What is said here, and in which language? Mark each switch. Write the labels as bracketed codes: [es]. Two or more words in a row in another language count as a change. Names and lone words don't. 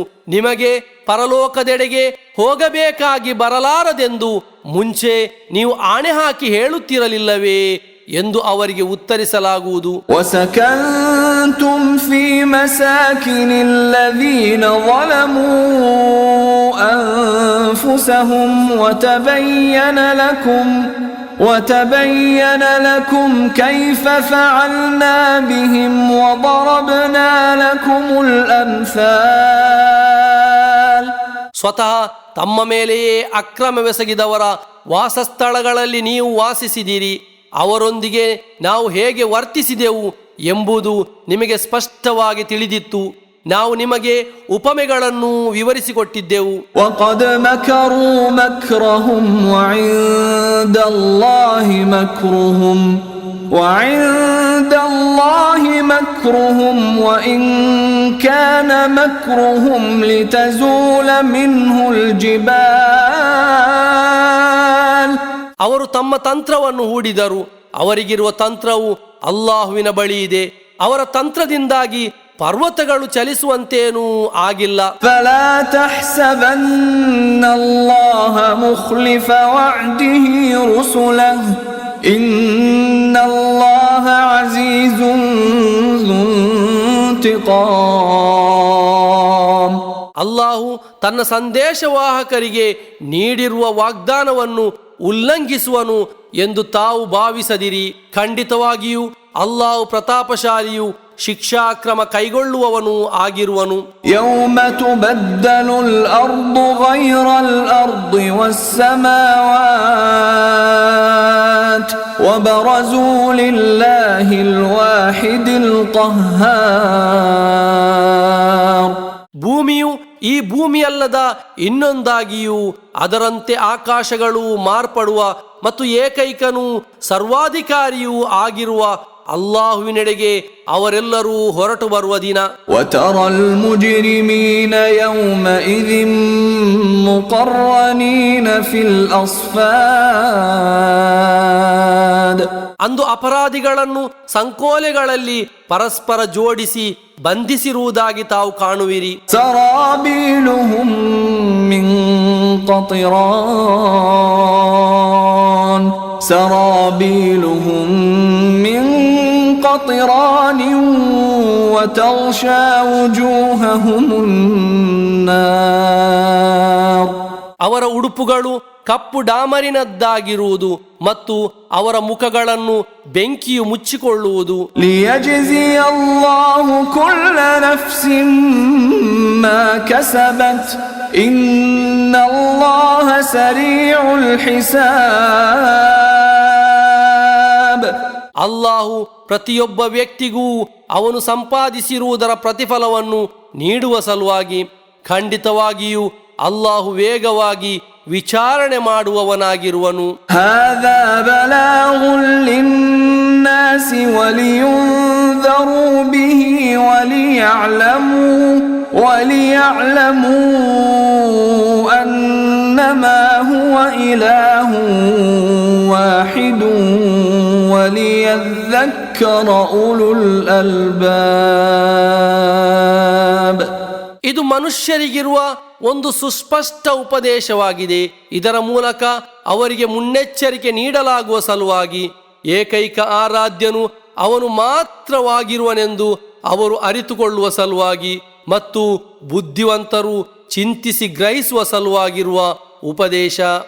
[kn] ನಿಮಗೆ ಪರಲೋಕದೆಡೆಗೆ ಹೋಗಬೇಕಾಗಿ ಬರಲಾರದೆಂದು ಮುಂಚೆ ನೀವು ಆಣೆ ಹಾಕಿ ಹೇಳುತ್ತಿರಲಿಲ್ಲವೇ ಎಂದು ಅವರಿಗೆ ಉತ್ತರಿಸಲಾಗುವುದು. [ar] وسكنتم في مساكن الذين ظلموا أنفسهم وتبين لكم كيف فعلنا بهم وضربنا لكم الأمثال. [kn] ಸ್ವತಃ ತಮ್ಮ ಮೇಲೆಯೇ ಅಕ್ರಮವೆಸಗಿದವರ ವಾಸಸ್ಥಳಗಳಲ್ಲಿ ನೀವು ವಾಸಿಸಿದಿರಿ. ಅವರೊಂದಿಗೆ ನಾವು ಹೇಗೆ ವರ್ತಿಸಿದೆವು ಎಂಬುದು ನಿಮಗೆ ಸ್ಪಷ್ಟವಾಗಿ ತಿಳಿದಿತ್ತು. ನಾವು ನಿಮಗೆ ಉಪಮೆಗಳನ್ನು ವಿವರಿಸಿಕೊಟ್ಟಿದ್ದೆವು. [ar] وقد مكروا مكرهم وعند الله مكرهم وإن كان مكرهم لتزول منه الجبال. [kn] ಅವರು ತಮ್ಮ ತಂತ್ರವನ್ನು ಹೂಡಿದರು. ಅವರಿಗಿರುವ ತಂತ್ರವು ಅಲ್ಲಾಹುವಿನ ಬಳಿ ಇದೆ. ಅವರ ತಂತ್ರದಿಂದಾಗಿ ಪರ್ವತಗಳು ಚಲಿಸುವಂತೇನೂ ಆಗಿಲ್ಲ. [ar] فلا تحسبن الله مخلف وعده رسله إن الله عزيز ذو انتقام. [kn] ಅಲ್ಲಾಹು ತನ್ನ ಸಂದೇಶವಾಹಕರಿಗೆ ನೀಡಿರುವ ವಾಗ್ದಾನವನ್ನು ಉಲ್ಲಂಘಿಸುವನು ಎಂದು ತಾವು ಭಾವಿಸದಿರಿ. ಖಂಡಿತವಾಗಿಯೂ ಅಲ್ಲಾಹು ಪ್ರತಾಪಶಾಲಿಯು ಶಿಕ್ಷಾಕ್ರಮ ಕೈಗೊಳ್ಳುವವನೂ ಆಗಿರುವನು. [ar] يوم تبدل الأرض غير الأرض والسماوات وبرزوا لله الواحد القهار. [kn] ಭೂಮಿಯು ಈ ಭೂಮಿಯಲ್ಲದ ಇನ್ನೊಂದಾಗಿಯೂ ಅದರಂತೆ ಆಕಾಶಗಳು ಮಾರ್ಪಡುವ ಮತ್ತು ಏಕೈಕನೂ ಸರ್ವಾಧಿಕಾರಿಯೂ ಆಗಿರುವ ಅಲ್ಲಾಹುವಿನೆಡೆಗೆ ಅವರೆಲ್ಲರೂ ಹೊರಟು ಬರುವ ದಿನ. [ar] وترى المجرمين يومئذ مقرنين في الأصفاد. [kn] ಅಂದು ಅಪರಾಧಿಗಳನ್ನು ಸಂಕೋಲೆಗಳಲ್ಲಿ ಪರಸ್ಪರ ಜೋಡಿಸಿ ಬಂಧಿಸಿರುವುದಾಗಿ ತಾವು ಕಾಣುವಿರಿ. [ar] سرابيلهم من قطران سرابيلهم من قطران وتغشى وجوههم النار. [kn] ಅವರ ಉಡುಪುಗಳು ಕಪ್ಪು ಡಾಮರಿನದ್ದಾಗಿರುವುದು ಮತ್ತು ಅವರ ಮುಖಗಳನ್ನು ಬೆಂಕಿಯು ಮುಚ್ಚಿಕೊಳ್ಳುವುದು. [ar] ليجزي الله كل نفس ما كسبت إن الله سريع الحساب. [kn] ಅಲ್ಲಾಹು ಪ್ರತಿಯೊಬ್ಬ ವ್ಯಕ್ತಿಗೂ ಅವನು ಸಂಪಾದಿಸಿರುವುದರ ಪ್ರತಿಫಲವನ್ನು ನೀಡುವ ಸಲುವಾಗಿ ಖಂಡಿತವಾಗಿಯೂ ಅಲ್ಲಾಹು ವೇಗವಾಗಿ ವಿಚಾರಣೆ ಮಾಡುವವನಾಗಿರುವನು. [ar] هذا بلاغ للناس ولينذروا به وليعلموا أنما هو إله واحد وليذكر أولو الألباب. [kn] ಇದು ಮನುಷ್ಯರಿಗಿರುವ ಒಂದು ಸುಸ್ಪಷ್ಟ ಉಪದೇಶವಾಗಿದೆ. ಇದರ ಮೂಲಕ ಅವರಿಗೆ ಮುನ್ನೆಚ್ಚರಿಕೆ ನೀಡಲಾಗುವ ಸಲುವಾಗಿ ಏಕೈಕ ಆರಾಧ್ಯನು ಅವನು ಮಾತ್ರವಾಗಿರುವನೆಂದು ಅವರು ಅರಿತುಕೊಳ್ಳುವ ಸಲುವಾಗಿ ಮತ್ತು ಬುದ್ಧಿವಂತರು ಚಿಂತಿಸಿ ಗ್ರಹಿಸುವ ಸಲುವಾಗಿರುವ ಉಪದೇಶ.